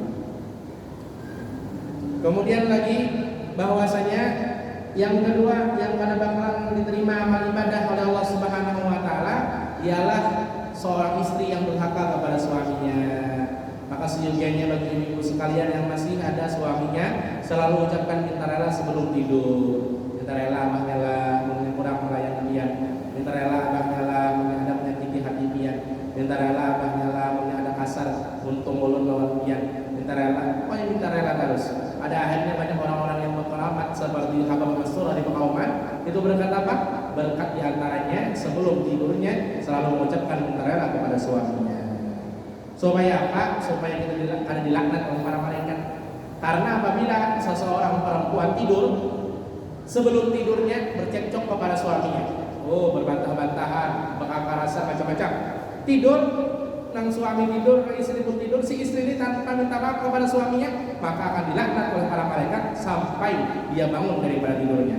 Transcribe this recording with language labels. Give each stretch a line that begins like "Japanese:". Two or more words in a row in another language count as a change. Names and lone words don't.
Indonesian: Kemudian lagi bahwasanya yang kedua yang pada bakalan diterima amal ibadah oleh Allah
Arabic: سبحانه وتعالى
Indonesian: ialah seorang istri yang durhaka kepada suaminya. Maka seyogianya bagi ibu sekalian yang masih ada suaminya selalu ucapkan minta rela sebelum tidur.
Banjar: Minta rela abah rela kurang melayani dia. Minta rela abah rela ada menyakiti hati dia. Minta rela abah rela ada kasar untung ulun lawan dia. Minta rela, pokoknya minta rela terus.
Indonesian: Pada akhirnya banyak orang-orang yang berkeramat seperti Habib Mastur dari Pekauman itu berkat apa? Berkat diantaranya sebelum tidurnya selalu mengucapkan minta rela kepada suaminya. Supaya apa? Supaya kita tidak ada dilaknat oleh para malaikat. Karena apabila seseorang perempuan tidur sebelum tidurnya bercekcok kepada suaminya, berbantah-bantahan, berkakar rasa macam-macam, tidur nang suami tidur, istri pun tidur, si istri ini tanpa minta maaf kepada suaminya, maka akan dilaknat oleh para malaikat sampai dia bangun daripada tidurnya.